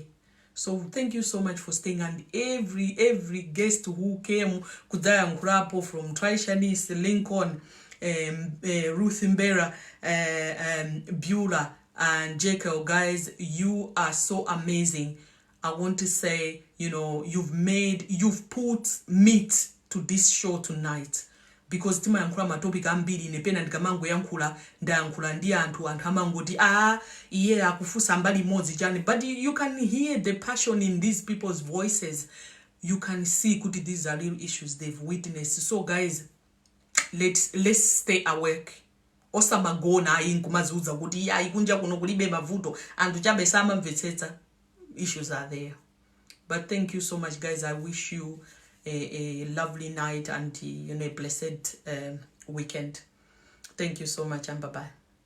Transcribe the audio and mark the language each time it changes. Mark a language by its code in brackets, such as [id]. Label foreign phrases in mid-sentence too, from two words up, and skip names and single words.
[en] So thank you so much for staying. And every guest who came, Kudaya Nkrapo from Trishanis, Lincoln, Ruth Mbera, Beulah, and Jekyll, guys, you are so amazing. I want to say, you know, you've put meat to this show tonight. [ny] because timayankhula matopic ambiri ine pena ndikamangoyankhula ndayankhula ndi anthu amangoti iye akufusa mbali imodzi chani, [en] but you can hear the passion in these people's voices. You can see kuti these are real issues they've witnessed. So guys, let's stay awake. [ny] Osamagona ayi nkumaziuza kuti ikunja kuno kulibe mavuto anthu chabe samamvetsetsa. [en] Issues are there. But thank you so much guys. I wish you a lovely night and a blessed weekend. Thank you so much and bye-bye.